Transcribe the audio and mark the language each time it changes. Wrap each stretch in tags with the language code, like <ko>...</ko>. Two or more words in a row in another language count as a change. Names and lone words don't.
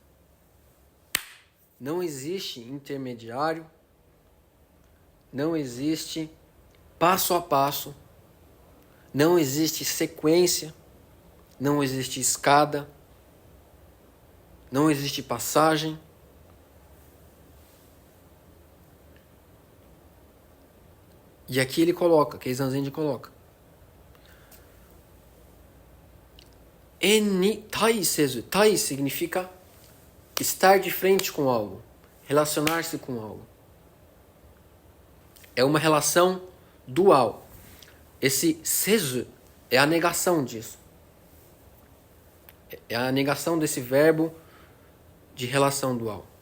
<pt>Não existe intermediário, não existe passo a passo, não existe sequência, não existe escada, não existe passagem. E aqui ele coloca, que Zanzen coloca.</pt> <ja>縁に対せず.</ja> <pt>Tai significa estar de frente com algo, relacionar-se com algo. É uma relação dual. Esse sezu é a negação disso. É a negação desse verbo de relação dual.</pt>